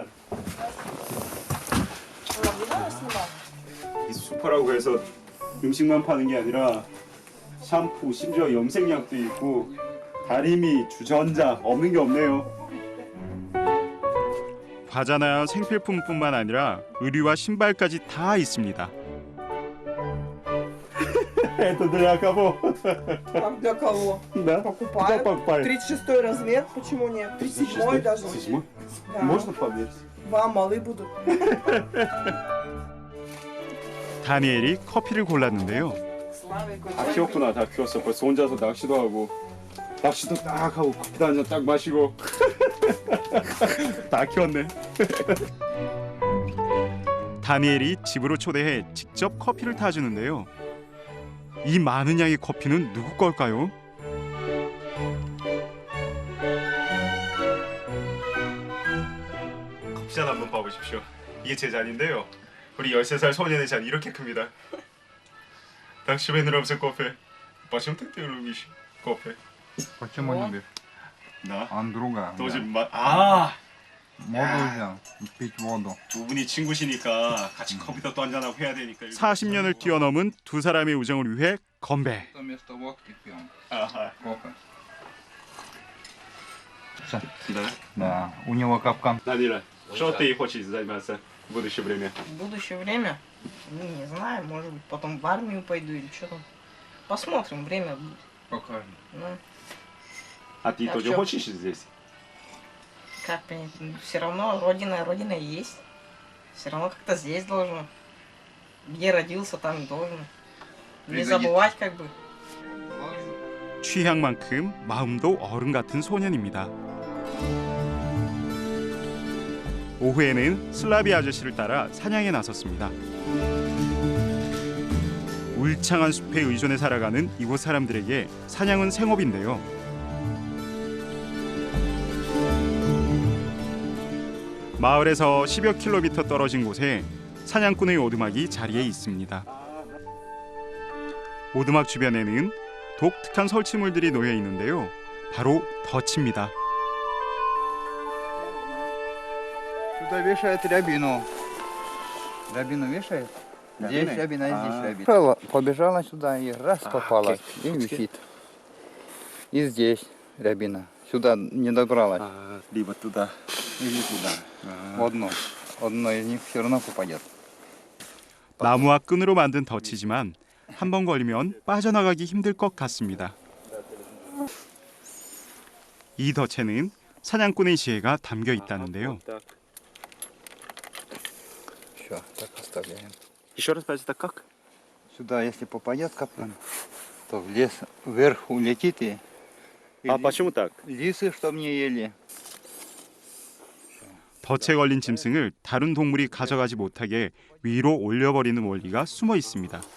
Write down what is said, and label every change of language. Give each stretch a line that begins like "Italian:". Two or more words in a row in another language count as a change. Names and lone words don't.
Korean: 이 슈퍼라고 해서 음식만 파는 게 아니라 샴푸, 심지어 염색약도 있고 다리미, 주전자 없는 게 없네요. 과자나 생필품뿐만 아니라 의류와 신발까지 다 있습니다.
Russian: Это для кого? Как для кого? Да. Покупаю. Кто покупает? 36 размер, почему нет? 37 даже. 37? Да. Можно померить? Вам малы будут.
Korean: 다니엘이 커피를 골랐는데요. 다 키웠구나, 다 키웠어. 벌써 혼자서 낚시도 하고 낚시도 딱 하고 커피도 한 잔 딱 마시고 다 키웠네. 다니엘이 집으로 초대해 직접 커피를 타주는데요. 이 많은 양의 커피는 누구 걸까요? 커피잔 한번 봐보십시오. 이게 제 잔인데요. 우리 13살 소년의 잔 이렇게 큽니다.
Russian: Так себе нравится кофе. Почему ты любишь кофе? Почему любишь? Да. Он друга. тоже да. Воду взял. Пить воду.
Korean: 두 분이 친구시니까 같이 커피도 또 한잔하고 해야 되니까. 40년을 뛰어넘은 두 사람의 우정을 위해 건배.
Russian: Вместо водки пьем.
Korean: 아하.
Russian: Кофе. Да. Да. У него капкан. 다니엘, Что ты хочешь заниматься в будущее время? В будущее время, ну, не знаю, может быть, потом в армию пойду или что там. Посмотрим, время будет. Покажем. Ну, А ты А тоже чё? хочешь здесь? как понять, все равно родина есть. Все равно как-то здесь должно. Где родился, там и должен. Не забывать как бы.
Korean: 취향만큼 마음도 어른 같은 소년입니다. 오후에는 슬라비 아저씨를 따라 사냥에 나섰습니다. 울창한 숲에 의존해 살아가는 이곳 사람들에게 사냥은 생업인데요. 마을에서 10여 킬로미터 떨어진 곳에 사냥꾼의 오두막이 자리해 있습니다. 오두막 주변에는 독특한 설치물들이 놓여 있는데요. 바로 덫입니다.
Russian: Сюда вешает рябину. Рябину вешает. Здесь рябина, здесь рябина. Побежала сюда и раз попала. И висит. И здесь рябина. Сюда не добралась. либо туда. Или туда. Одно из них все равно попадет.
Korean: 나무와 끈으로 만든 덫이지만 한 번 걸리면 빠져나가기 힘들 것 같습니다. 이 덫에는 사냥꾼의 지혜가 담겨 있다는데요.
Russian: Все, так оставляем. Еще раз спроси, так как? Сюда, если попадет капкан, то в лес вверх улетит и А почему так? лисы, чтоб не ели.
Korean: 덫에 걸린 짐승을 다른 동물이 가져가지 못하게 위로 올려버리는 원리가 숨어 있습니다.